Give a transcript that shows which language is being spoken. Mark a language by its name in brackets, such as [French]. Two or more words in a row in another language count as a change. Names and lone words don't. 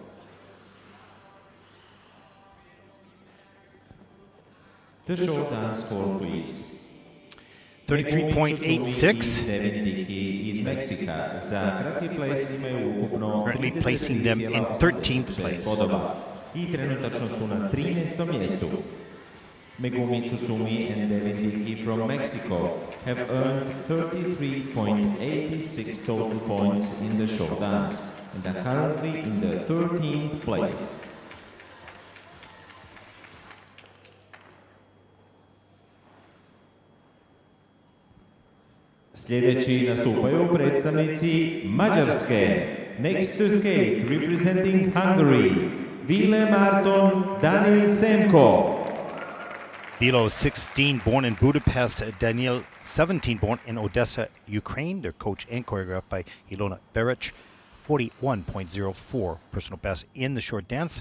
[English] The short dance score, please. 33.86. [Croatian] Devindiki iz Meksika za kratki ples imaju ukupno [English] Currently placing them in 13th place. [Croatian] bodova I trenutačno su na 13. mjestu. [English] Megumi Tsutsumi and Devindiki from Mexico have earned 33.86 total points in the show dance and are currently in the 13th place. [Croatian] Sljedeći nastupaju predstavnici Mađarske. [English] Next to skate, representing Hungary, Ville Marton Daniel Semko. Bilo, 16, born in Budapest. Daniel, 17, born in Odessa, Ukraine. They're coached and choreographed by Ilona Beric. 41.04 personal best in the short dance.